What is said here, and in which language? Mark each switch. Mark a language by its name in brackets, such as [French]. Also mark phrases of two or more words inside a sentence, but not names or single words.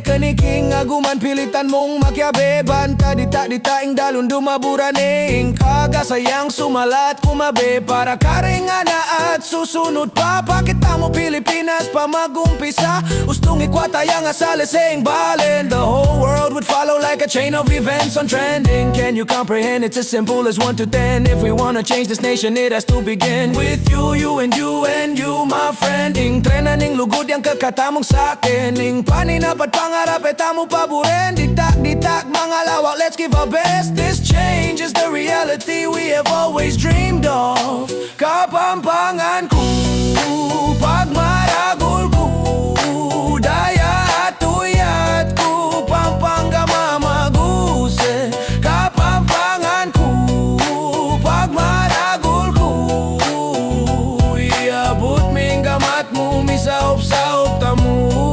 [Pampanga] Kaniking aguman pilitan mong makyabe. Banta dita-ditaing dalon dumaburaning. Kagasayang sumalat kumabe. Para kareng anak at susunod pa. Pakita mo Pilipinas pa magumpisa. Ustong ikwatayang asaleseng balen. [English] The whole world would follow like a chain of events on trending. Can you comprehend? It's as simple as 1 to 10. If we wanna change this nation, it has to begin with you, my friend. [Pampanga] Ing trena ning lugod yang kakatamong sakin. Ing paninapat pangarap etamo paboren. Ditak mga lawak, [English] let's give our best. This change is the reality we have always dreamed of. [Pampanga] Kapampangan ko, Pagmaragul ko, daya at uyat ko, Pampanga mamaguse. Kapampangan ko, Pagmaragul ko, iabot ming gamat mo, mi saup tamu.